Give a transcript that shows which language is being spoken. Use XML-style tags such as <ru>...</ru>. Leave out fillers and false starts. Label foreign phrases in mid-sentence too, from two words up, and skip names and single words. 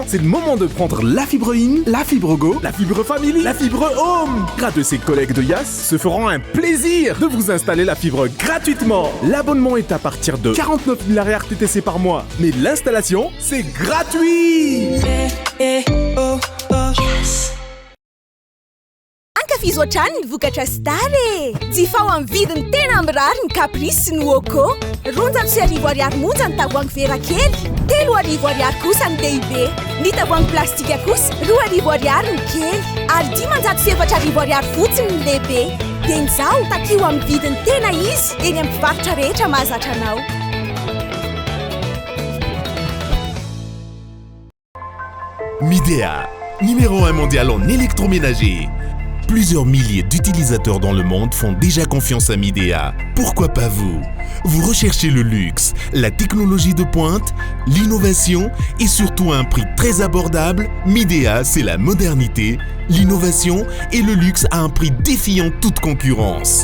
<fr>C'est le moment de prendre la fibre in, la fibre go, la fibre family, la fibre home. Grâce de ses collègues de Yas se feront un plaisir de vous installer la fibre gratuitement. L'abonnement est à partir de 49 000 RTTC par mois. Mais l'installation, c'est gratuit.</fr> <mg>Ankafizo hatrany ny vokatra Stare. Jifao amin'ny vidiny tena mirary ny Caprice sy ny Woko. 400 ariary monja ny tavoahangy vera kely, 300 ariary kosa ny lehibe. Ny tavoahangy plastika kosa 200 ariary ny kely, ary 507 ariary fotsiny ny lehibe. Dia izao takio amin'ny vidiny tena izy eny amin'ny mpivarotra rehetra mahazatra anao.</mg> <fr>Midea, numéro 1 mondial en électroménager. Plusieurs milliers d'utilisateurs dans le monde font déjà confiance à Midea. Pourquoi pas vous? Vous recherchez le luxe, la technologie de pointe, l'innovation et surtout un prix très abordable? Midea, c'est la modernité, l'innovation et le luxe à un prix défiant toute concurrence.</fr>